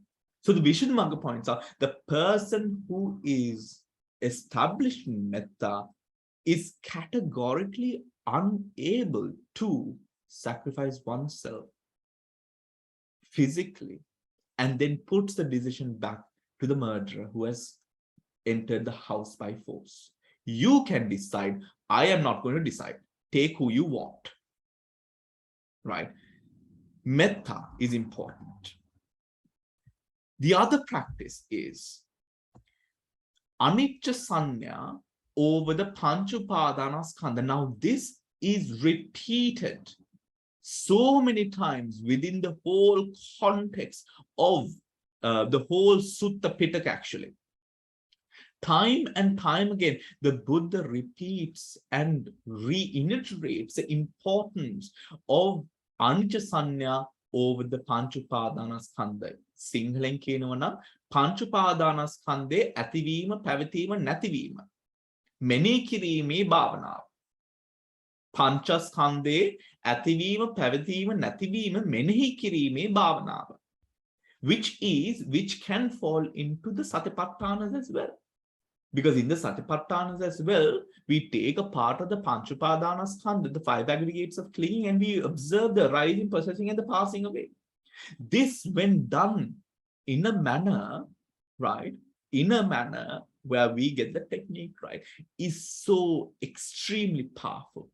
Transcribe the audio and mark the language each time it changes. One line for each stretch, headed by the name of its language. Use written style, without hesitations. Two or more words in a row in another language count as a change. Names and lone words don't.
English: So the Vishuddhimagga points out, the person who is established in metta is categorically unable to sacrifice oneself physically, and then puts the decision back to the murderer who has entered the house by force. You can decide, I am not going to decide. Take who you want. Right? Metta is important. The other practice is
Pali: anicca sanya
English: over the
Pali: pancha upadanaskandha.
English: Now, this is repeated so many times within the whole context of the whole Sutta Pitaka, actually. Time and time again, the Buddha repeats and reiterates the importance of
Pali: anicca sanya
English: over the
Pali: pancha upadanaskandha.
Sinhala: Sinhalen කියනවා නම් pancha upadanaskandhe ඇතිවීම පැවතීම නැතිවීම මෙනෙහි කිරීමේ භාවනාව. පංචස්කන්ධේ ඇතිවීම පැවතීම නැතිවීම මෙනෙහි කිරීමේ භාවනාව,
English: which can fall into the Satipatthanas as well. Because in the Satipatthanas as well, we take a part of the Panchupadanaskandha, the 5 aggregates of clinging, and we observe the rising, processing, and the passing away. This, when done in a manner, right, in a manner where we get the technique right, is so extremely powerful.